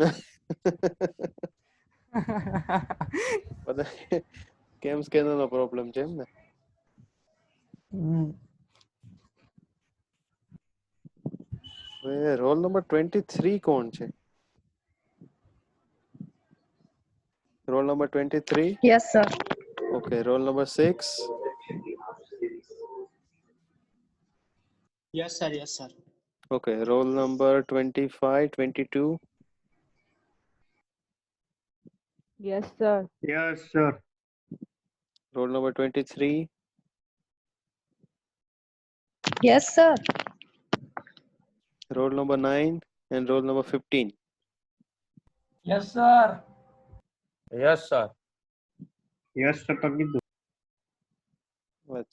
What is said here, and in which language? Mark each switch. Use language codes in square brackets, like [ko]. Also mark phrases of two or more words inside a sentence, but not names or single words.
[gu] બધા કેમ સ્કેનર નો પ્રોબ્લેમ છે એમ ને? હવે [en] roll number [gu] 23 કોણ છે? [en] roll number 23. Yes, sir. okay, roll number 6. Yes, sir. Yes, sir. okay, roll number 25 22. Yes, sir. Yes, sir. roll number 23. Yes, sir. roll number 9 and roll number 15. yes sir. yes sir. Yes, sir. [gu] તો કીધું.